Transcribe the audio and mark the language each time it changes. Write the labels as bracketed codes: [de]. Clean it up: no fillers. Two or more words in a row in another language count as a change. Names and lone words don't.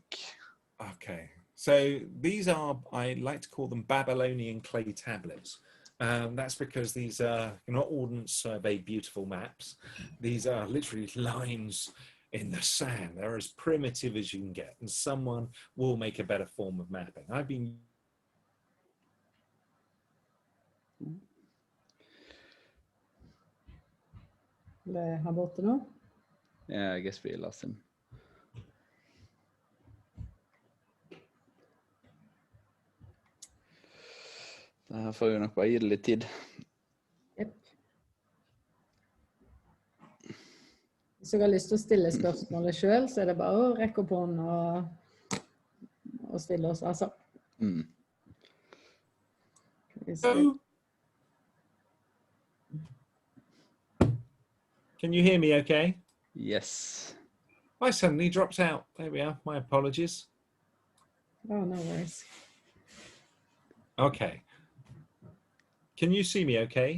[en] Okay, so these are, I like to call them Babylonian clay tablets. That's because these are not Ordnance Survey beautiful maps. These are literally lines in the sand. They're as primitive as you can get, and someone will make a better form of mapping. I've been [no] Ble han borte nå? [en] Yeah, I guess we lost him. [no] Da får vi nok bare gi det litt tid. [en] Yep. [no] Hvis dere har lyst til å stille spørsmålet selv, så er det bare å rekke opp hånden og stille oss, altså. [en] Can you hear me okay? Yes. I suddenly dropped out. There we are. My apologies. Oh, no worries. Okay. Can you see me okay?